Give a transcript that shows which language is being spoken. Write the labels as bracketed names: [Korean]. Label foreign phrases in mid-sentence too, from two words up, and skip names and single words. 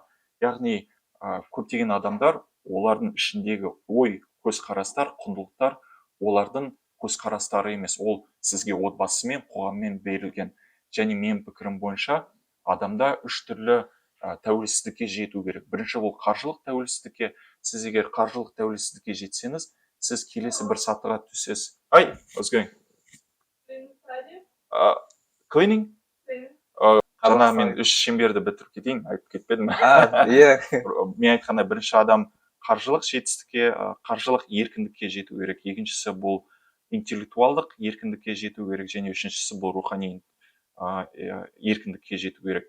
[Kazakh] Яғни көптеген адамдар, олардың ішіндегі ой, көзқарастар, құндылықтар, олардың көзқарастары емес, ол сізге отбасымен, қоғаммен берілген. Және менің пікірім бойынша адамда үш түрлі тәуелсіздікке жету керек. Бірінші ол қаржылық тәуелсіздікке. Сіз егер қаржылық тәуелсіздікке жетсеңіз, сіз келесі бір сатыға түсесіз. Ай, [English] what's going? Cleaning? [Kazakh] Жаңа мен үш шеңберді бітіріп кетейін, айтып кетпедім. Иә. Мен айтқанда бірінші адам қаржылық жетістікке, қаржылық еркіндікке жету керек. Екіншісі бұл интеллектуалдық еркіндікке жету керек, және үшіншісі бұл рухани еркіндікке жету керек.